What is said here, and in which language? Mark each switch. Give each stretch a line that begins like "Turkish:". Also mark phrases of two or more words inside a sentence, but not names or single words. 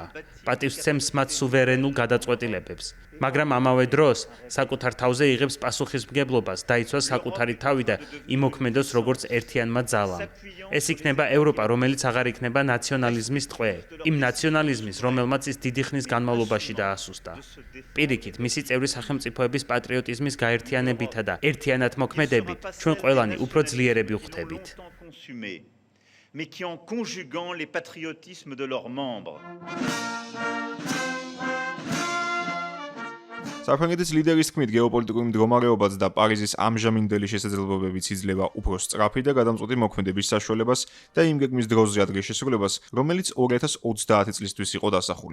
Georgian: პატივისცემს მათ სუვერენულ გადაწყვეტილებებს. მაგრამ ამავე დროს საკუთარ თავზე იღებს პასუხისმგებლობას დაიცვას საკუთარი თავი და იმოქმედოს როგორც ერთიანმა ძალამ. ეს იქნება ევროპა, რომელიც აღარ იქნება ნაციონალიზმის ტყვე. იმ ნაციონალიზმის, რომელმაც ის დიდი ხნის განმავლობაში დაასუსტა. პირიქით, მისი წევრი სახელმწიფოების პატრიოტიზმის გაერთიანებითა და ერთიანად მოქმედებით, ჩვენ ყველანი უფრო ძლიერები ვხდებით.
French: mais qui en conjuguant les patriotismes de leurs membres.
Georgian: საფრანგეთის ლიდერის თქმით, გეოპოლიტიკური მდგომარეობაც და პარიზის ამჟამინდელი შესაძლებლობებიც იძლევა უფრო სწრაფი და გადამწყვეტი მოქმედების საშუალებას და იმ გეგმის დროზე ადგილშესრულებას, რომელიც 2030 წლისთვის იყო დასახული.